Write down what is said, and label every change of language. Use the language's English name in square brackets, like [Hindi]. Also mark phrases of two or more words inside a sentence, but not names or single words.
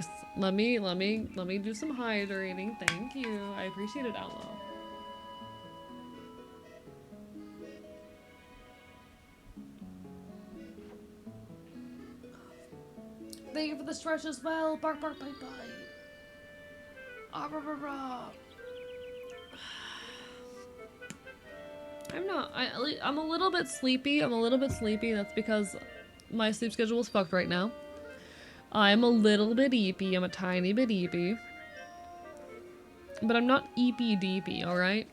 [English] Let me do some hydrating. Thank you. I appreciate it, Outlaw. Thank you for the stretch as well. Bark, bark, bite, bite. Ah, rah, rah, rah. I'm a little bit sleepy. That's because my sleep schedule is fucked right now. I'm a little bit eepy. I'm a tiny bit eepy. But I'm not eepy deepy, alright?